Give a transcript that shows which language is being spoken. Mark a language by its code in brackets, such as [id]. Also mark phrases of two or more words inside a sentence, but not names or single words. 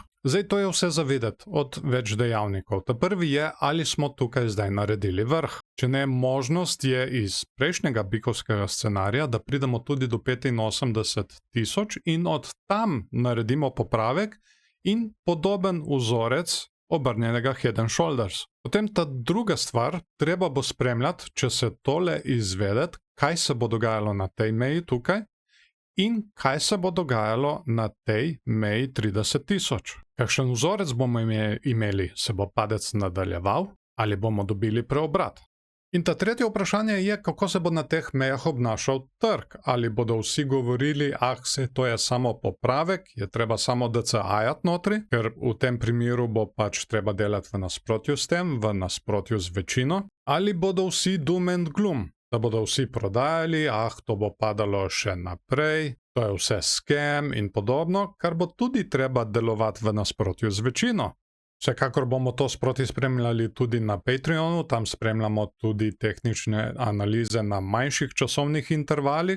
[sl] Zdaj to je vse za vedeti od več dejavnikov. Ta prvi je, ali smo tukaj zdaj naredili vrh. Če ne, možnost je iz prejšnjega bikovskega scenarija, da pridemo tudi do 85.000 in od tam naredimo popravek in podoben vzorec obrnjenega [en] head and shoulders. [sl] Potem ta druga stvar, treba bo spremljati, če se tole izvedeti, kaj se bo dogajalo na tej meji tukaj in kaj se bo dogajalo na tej meji 30.000. Kakšen vzorec bomo imeli, se bo padec nadaljeval ali bomo dobili preobrat. In ta tretje vprašanje je, kako se bo na teh mejah obnašal trg. Ali bodo vsi govorili, to je samo popravek, je treba samo DCA-jati notri, ker v tem primeru bo pač treba delati v nasprotju s tem, v nasprotju z večino. Ali bodo vsi [en] doom and gloom, [sl] da bodo vsi prodajali, to bo padalo še naprej, to je vse scam in podobno, kar bo tudi treba delovati v nasprotju z večino. Vsekakor bomo to sproti spremljali tudi na Patreonu, tam spremljamo tudi tehnične analize na manjših časovnih intervalih.